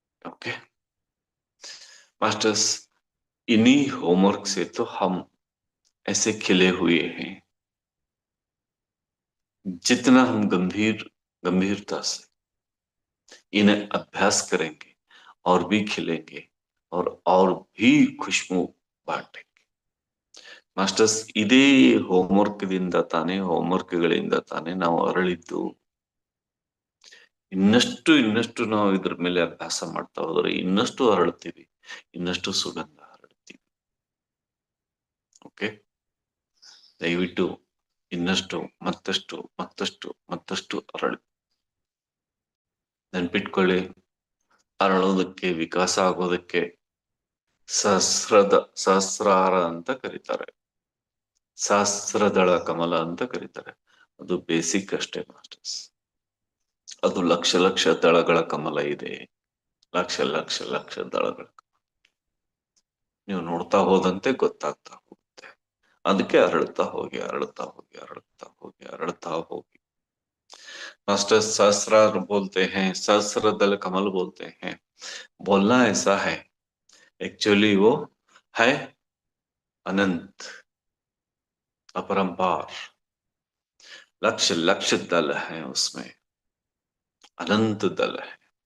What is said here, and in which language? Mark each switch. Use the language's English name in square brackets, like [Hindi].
[Hindi] Okay masters, इन्हीं homework से तो हम ऐसे खिले हुए हैं। जितना हम गंभीरता से इन्हें अभ्यास करेंगे और भी खिलेंगे और भी खुशबू बांटेंगे। [Kannada] ಮಾಸ್ಟರ್ಸ್, ಇದೇ ಹೋಮ್ವರ್ಕ್ದಿಂದ ತಾನೇ, ಹೋಮ್ವರ್ಕ್ಗಳಿಂದ ತಾನೇ ನಾವು ಅರಳಿದ್ದು. ಇನ್ನಷ್ಟು ನಾವು ಇದ್ರ ಮೇಲೆ ಅಭ್ಯಾಸ ಮಾಡ್ತಾ ಹೋದ್ರೆ ಇನ್ನಷ್ಟು ಅರಳ್ತೀವಿ, ಇನ್ನಷ್ಟು ಸುಗಂಧ ಹರಡ್ತೀವಿ. ಓಕೆ, ದಯವಿಟ್ಟು ಇನ್ನಷ್ಟು ಮತ್ತಷ್ಟು ಮತ್ತಷ್ಟು ಮತ್ತಷ್ಟು ಅರಳಿ. ನೆನ್ಪಿಟ್ಕೊಳ್ಳಿ, ಅರಳೋದಕ್ಕೆ, ವಿಕಾಸ ಆಗೋದಕ್ಕೆ ಸಹಸ್ರಾರ ಅಂತ ಕರೀತಾರೆ, ಸಹಸ್ರದಳ ಕಮಲ ಅಂತ ಕರೀತಾರೆ. ಅದು ಬೇಸಿಕ್ ಅಷ್ಟೇ ಮಾಸ್ಟರ್ಸ್. ಅದು ಲಕ್ಷ ಲಕ್ಷ ದಳಗಳ ಕಮಲ ಇದೆ, ಲಕ್ಷ ಲಕ್ಷ ಲಕ್ಷ ದಳಗಳ. ನೀವು ನೋಡ್ತಾ ಹೋದಂತೆ ಗೊತ್ತಾಗ್ತಾ ಹೋಗುತ್ತೆ. ಅದಕ್ಕೆ ಅರಳ್ತಾ ಹೋಗಿ ಅರಳ್ತಾ ಹೋಗಿ ಅರಳ್ತಾ ಹೋಗಿ ಅರಳ್ತಾ ಹೋಗಿ. [Hindi] मास्टर सहस्रार बोलते हैं, सहस्र दल कमल बोलते हैं। बोलना ऐसा है, एक्चुअली वो है अनंत, अपरंपार। लक्ष लक्ष दल है उसमें, अनंत दल है।